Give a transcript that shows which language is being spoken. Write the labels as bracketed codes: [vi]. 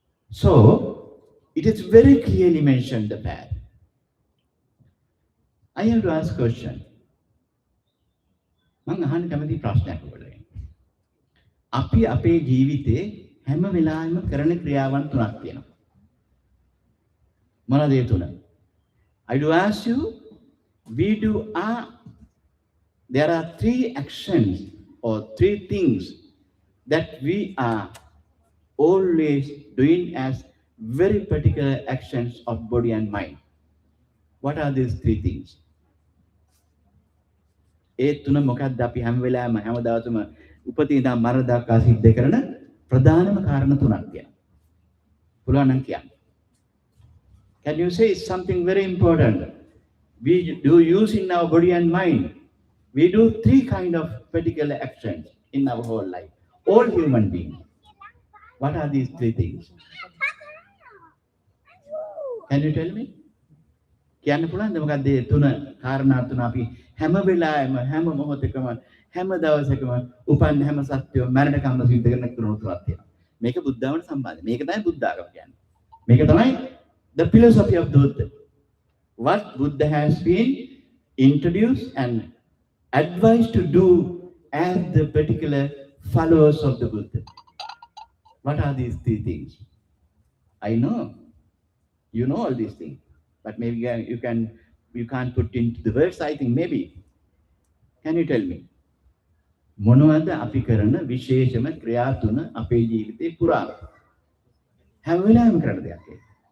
[en] So, it is very clearly mentioned the path. I have to ask a question. [si] මම අහන්න කැමති ප්‍රශ්නයක් ඔයගොල්ලෝ. අපි අපේ ජීවිතේ හැම වෙලාවෙම කරන ක්‍රියාවන් තුනක් තියෙනවා. මොනවද ඒ තුන? [en] I do ask you, we do there are three actions or three things that we are always doing as very particular actions of body and mind. What are these three things? [si] ඒ තුන මොකක්ද අපි හැම වෙලාවෙම හැම දවසම උපතින් ඉඳන් මරණ දක්වා සිද්ධ කරන ප්‍රධානම කාරණා තුනක් තියෙනවා. පුළුවන් නම් කියන්න. [en] Can you say something very important? We do use in our body and mind. We do three kind of particular actions in our whole life. All human beings. What are these three things? Can you tell me? [si] කියන්න පුළුවන්ද මොකක්ද මේ තුන කාරණා තුන අපි හැම වෙලාවෙම හැම මොහොතකම හැම දවසකම උපන් හැම සත්‍යෝ මරණකම්ම සිද්ධ කරන කරුණු තුනක් තියෙනවා. මේක බුද්ධාවට සම්බන්ධයි. මේක තමයි බුද්ධ ආගම කියන්නේ. මේක තමයි [en] the philosophy of Buddha. What Buddha has been introduced and advised to do as the particular followers of the Buddha. What are these three things? I know you know all these things, but maybe you can't put into the words. I think maybe. Can you tell me? [si] මොනවද අපි කරන විශේෂම ක්‍රියා තුන අපේ ජීවිතේ පුරා හැම වෙලාවෙම කරන දෙයක් ඒක.